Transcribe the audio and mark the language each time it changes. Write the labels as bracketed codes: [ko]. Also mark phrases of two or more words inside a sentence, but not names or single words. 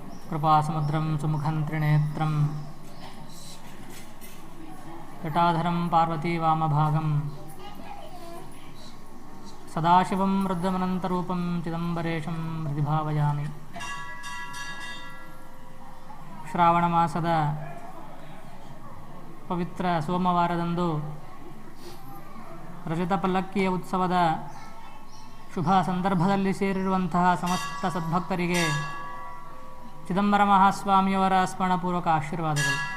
[sa] कृपासमुद्रं सुमुखं त्रिनेत्रं जटाधरं पार्वतीवामभागं सदाशिवं रुद्रमनन्तरूपं चिदंबरेशं हृदि भावयामि. [kn] ಶ್ರಾವಣಮಾಸದ ಪವಿತ್ರ ಸೋಮವಾರದಂದು ರಜತ ಪಲ್ಲಕ್ಕಿಯ ಉತ್ಸವದ ಶುಭ ಸಂದರ್ಭದಲ್ಲಿ ಸೇರಿರುವಂತಹ ಸಮಸ್ತ ಸದ್ಭಕ್ತರಿಗೆ ಚಿದಂಬರ ಮಹಾಸ್ವಾಮಿಯವರ ಸ್ಮರಣಪೂರ್ವಕ ಆಶೀರ್ವಾದಗಳು.